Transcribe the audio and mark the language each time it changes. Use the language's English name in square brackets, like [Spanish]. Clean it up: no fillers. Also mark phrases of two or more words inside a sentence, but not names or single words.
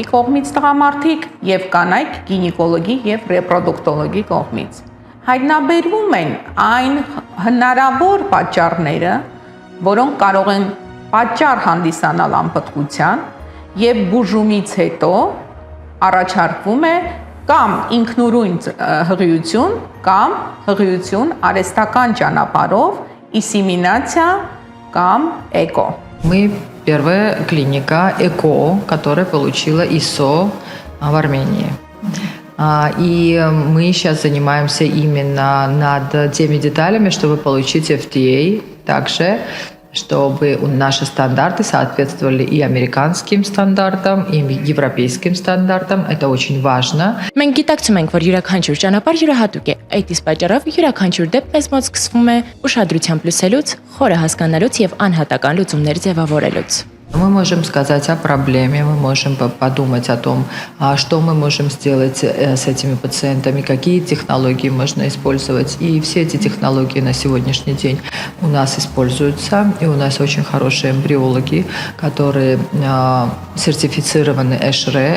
[Armenian] կողմից տղամարդիկ եւ կանայք գինեկոլոգի եւ ռեպրոդուկտոլոգի կողմից։ Հայտնաբերվում են այն հնարավոր պատճառները, որոնք կարող են պատճառ հանդիսանալ անպտղության եւ բուժումից հետո առաջարկվում է կամ ինքնուրույն հղիություն կամ հղիություն արհեստական ճանապարհով, инсеминация կամ ЭКО. [Russian] Мы первая клиника ЭКО, которая получила ИСО в Армении. И мы сейчас занимаемся именно над теми деталями, чтобы получить FDA также, чтобы наши стандарты соответствовали и американским стандартам, и европейским стандартам. Это очень важно. [Armenian] Մենք գիտակցում ենք, որ յուրաքանչյուր ճանապարհ յուրահատուկ է։ Այդ իսկ պատճառով յուրաքանչյուր դեպք մեզ մոտ սկսվում է ուշադրությամբ լսելուց, խորը հասկանալուց եւ անհատական լուծումներ ձևավորելուց։ [Russian] Мы можем сказать о проблеме, мы можем подумать о том, что мы можем сделать с этими пациентами, какие технологии можно использовать. И все эти технологии на сегодняшний день у нас используются. И у нас очень хорошие эмбриологи, которые сертифицированы ЭШРЭ.